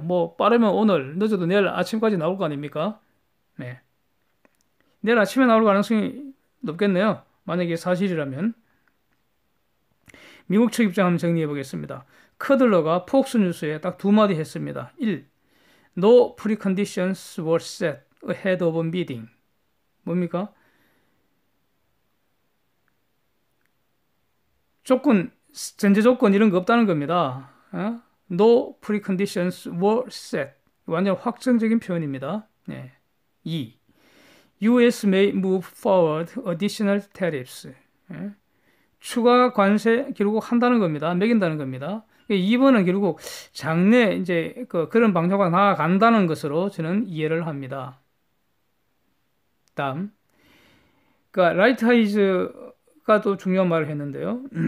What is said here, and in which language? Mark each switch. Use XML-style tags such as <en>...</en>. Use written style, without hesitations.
<ko>뭐 빠르면 오늘, 늦어도 내일 아침까지 나올 거 아닙니까? 네. 내일 아침에 나올 가능성이 높겠네요. 만약에 사실이라면. 미국 측 입장 한번 정리해 보겠습니다. 커들러가 폭스뉴스에 딱 두 마디 했습니다. 1.</ko> <en>No preconditions were set ahead of a meeting.</en> <ko>뭡니까? 전제 조건 이런 거 없다는 겁니다.</ko> <en>No preconditions were set.</en> <ko>완전 확정적인 표현입니다. 네. 2.</ko> <en>US may move forward additional tariffs.</en> <ko>추가 관세 결국 한다는 겁니다. 매긴다는 겁니다. 2번은 결국 장래 이제 그런 방향으로 나아간다는 것으로 저는 이해를 합니다. 다음, 라이트하이즈가 또 중요한 말을 했는데요.</ko>